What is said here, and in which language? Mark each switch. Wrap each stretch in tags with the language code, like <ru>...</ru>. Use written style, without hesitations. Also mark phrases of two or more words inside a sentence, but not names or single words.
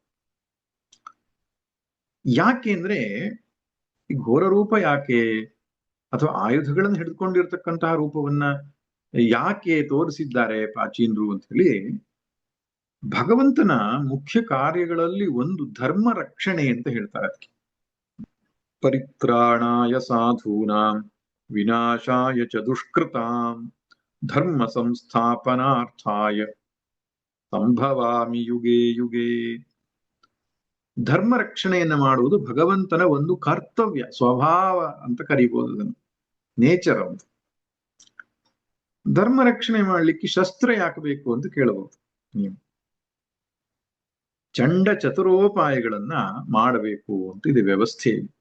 <kn>ಯಾಕೆ ಅಂದ್ರೆ ಈ ಘೋರ ರೂಪ ಯಾಕೆ, ಅಥವಾ ಆಯುಧಗಳನ್ನು ಹಿಡಿದುಕೊಂಡಿರ್ತಕ್ಕಂತಹ ರೂಪವನ್ನ ಯಾಕೆ ತೋರಿಸಿದ್ದಾರೆ ಪ್ರಾಚೀನರು ಅಂತ ಹೇಳಿ, ಭಗವಂತನ ಮುಖ್ಯ ಕಾರ್ಯಗಳಲ್ಲಿ ಒಂದು ಧರ್ಮ ರಕ್ಷಣೆ ಅಂತ ಹೇಳ್ತಾರೆ.</kn> <sa>ಅದಕ್ಕೆ ಪರಿತ್ರಾಣಾಯ ಸಾಧೂನಾಂ ವಿನಾಶಾಯ ಚ ದುಷ್ಕೃತಾಂ ಧರ್ಮ ಸಂಸ್ಥಾಪನಾರ್ಥಾಯ ಸಂಭವಾಮಿ ಯುಗೇ ಯುಗೇ.</sa> <kn>ಧರ್ಮ ರಕ್ಷಣೆಯನ್ನು ಮಾಡುವುದು ಭಗವಂತನ ಒಂದು ಕರ್ತವ್ಯ, ಸ್ವಭಾವ ಅಂತ ಕರಿಬಹುದು, ಅದನ್ನು ನೇಚರ್ ಅಂತ. ಧರ್ಮ ರಕ್ಷಣೆ ಮಾಡ್ಲಿಕ್ಕೆ ಶಸ್ತ್ರ ಯಾಕೆ ಬೇಕು ಅಂತ ಕೇಳಬಹುದು ನೀವು. ಚಂಡ ಚತುರೋಪಾಯಗಳನ್ನ ಮಾಡಬೇಕು ಅಂತ ಇದೆ ವ್ಯವಸ್ಥೆ.</kn>